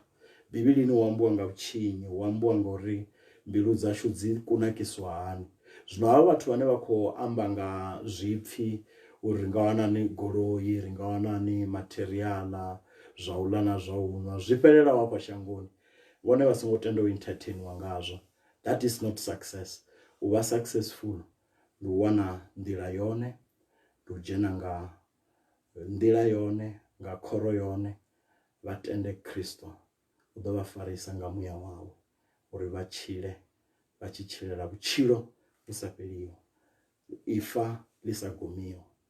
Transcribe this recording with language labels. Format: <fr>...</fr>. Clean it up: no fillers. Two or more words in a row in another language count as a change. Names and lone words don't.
<ve>Bivhilini hu ambiwa nga vhutshinyi, hu ambiwa ngori mbilu dzashu dzi kunakiswa hani. Zwino havha vhathu vhane vha khou amba nga zwipfi uri ri nga wana ni goloi, ri nga wana ni materiala, zwa u ḽa na zwa u nwa, zwi fhelelaho hafha shangoni, vhone vha songo tenda u entertainiwa ngazwo.</ve> <en>That is not success.</en> <ve>U vha successful ndi u wana nḓila yone, ndi u dzhena nga nḓila yone, nga khoro yone, vha tende Kristo u ḓo vha farisa nga muya wawe uri vha tshile, vha tshi tshilela vhutshilo vhu sa fheliho, ifa ḽi sa gumiho.</ve>